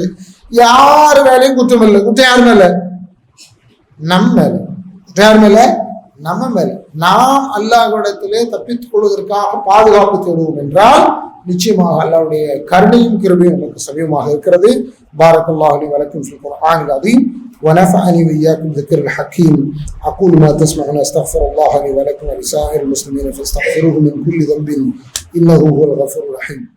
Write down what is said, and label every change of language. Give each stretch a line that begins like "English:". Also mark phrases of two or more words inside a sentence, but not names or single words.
Tamil: யாரு மேலையும் குற்றம் இல்லை. குற்றம் யாரு மேல? நம்ம மேல. யார் மேல? நம்ம மேல. நாம் அல்லாஹ்விடத்திலே தப்பித்துக் கொள்வதற்காக பாதுகாப்பு தேடுவோம் என்றால் நிச்சயமாக அல்லாஹ்வுடைய கருணையும் கிருபையும் நமக்கு சமீபமாக இருக்கிறது.
Arabic: بارك الله لي و لكم في القرآن العظيم ونفعني وإياكم ذكر الحكيم. أقول ما تسمعون أستغفر الله لي ولكم ولسائر المسلمين فاستغفروه من كل ذنب إنه هو الغفور الرحيم.